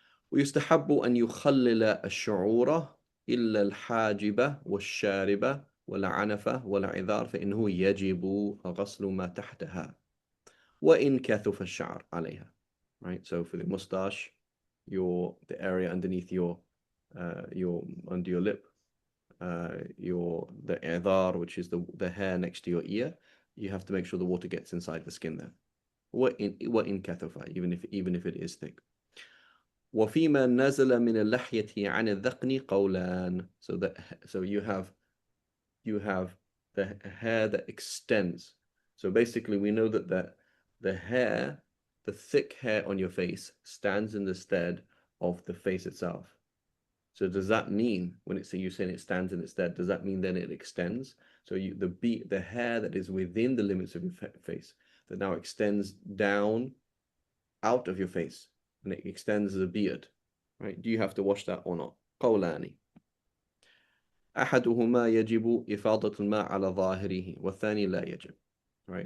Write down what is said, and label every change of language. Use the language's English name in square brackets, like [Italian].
[Arabic] ويستحب أن يخلل الشعور إلا الحاجبة والشاربة والعنفة والعذار فإنه يجب غسل ما تحتها وإن كثف الشعر عليها, right. [English] So for the mustache, the area underneath your under your lip, the idhar, which is the hair next to your ear, you have to make sure the water gets inside the skin there. [Arabic] وإن كثف, [English] even if it is thick. [Arabic] وفيما نزل من اللحية عن الذقن قولان. [English] So you have the hair that extends. So basically we know that the hair, the thick hair on your face, stands in the stead of the face itself. So does that mean, when you're saying it stands in its stead, does that mean then it extends? So the hair that is within the limits of your face, that now extends down out of your face, and it extends as a beard, right? Do you have to wash that or not? [Arabic] قولان. أحدهما يجب إفاضة الماء على ظاهره والثاني لا يجب, right?